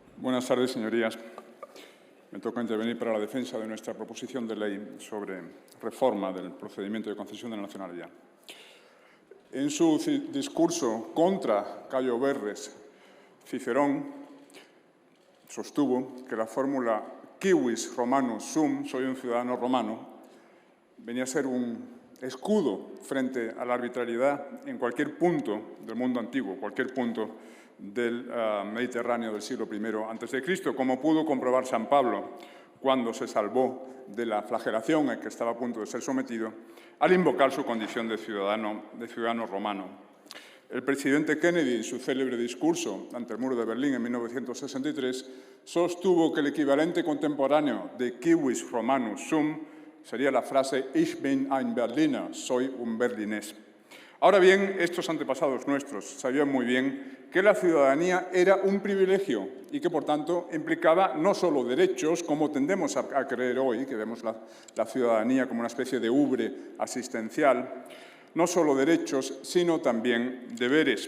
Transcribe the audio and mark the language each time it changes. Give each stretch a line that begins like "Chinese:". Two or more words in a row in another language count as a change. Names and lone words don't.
Spanish: Buenas tardes, señorías. Me toca intervenir para la defensa de nuestra proposición de ley sobre reforma del procedimiento de concesión de la nacionalidad. En su discurso contra Cayo Verres, Cicerón sostuvo que la fórmula
Latin: civis Romanus sum,
Spanish: soy un ciudadano romano, venía a ser un escudo frente a la arbitrariedad en cualquier punto del mundo antiguo, cualquier punto del Mediterráneo del siglo I a.C., como pudo comprobar San Pablo cuando se salvó de la flagelación a que estaba a punto de ser sometido al invocar su condición de ciudadano romano. El presidente Kennedy, en su célebre discurso ante el muro de Berlín en 1963, sostuvo que el equivalente contemporáneo de
Latin: civis Romanus sum
Spanish: sería la frase
German: Ich bin ein Berliner,
Spanish: soy un berlinés. Ahora bien, estos antepasados nuestros sabían muy bien que la ciudadanía era un privilegio y que, por tanto, implicaba no solo derechos, como tendemos a creer hoy, que vemos la ciudadanía como una especie de ubre asistencial, no solo derechos, sino también deberes.